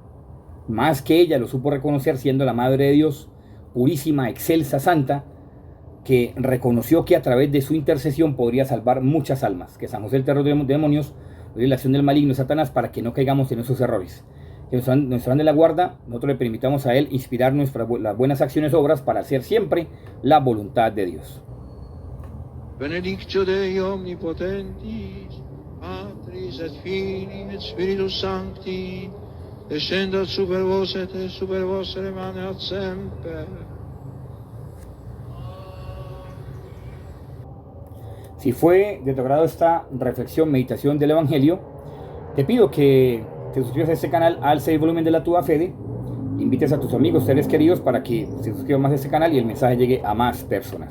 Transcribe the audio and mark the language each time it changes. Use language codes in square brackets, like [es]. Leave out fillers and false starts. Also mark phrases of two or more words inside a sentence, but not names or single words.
[es] Más que ella lo supo reconocer siendo la Madre de Dios, purísima, excelsa, santa, que reconoció que a través de su intercesión podría salvar muchas almas, que San José el terror de demonios, la acción del maligno Satanás, para que no caigamos en esos errores. Que nuestro ángel de la guarda, nosotros le permitamos a él inspirar las buenas acciones, obras, para hacer siempre la voluntad de Dios. [la] Benedictio Dei omnipotentis, Patris et Filii et Spiritus Sancti, descendat super vos et super vos remaneat semper. [es] Si fue de tu agrado esta reflexión, meditación del Evangelio, te pido que te suscribas a este canal, alce el volumen de la Tua Fede, invites a tus amigos, seres queridos, para que se suscriban más a este canal y el mensaje llegue a más personas.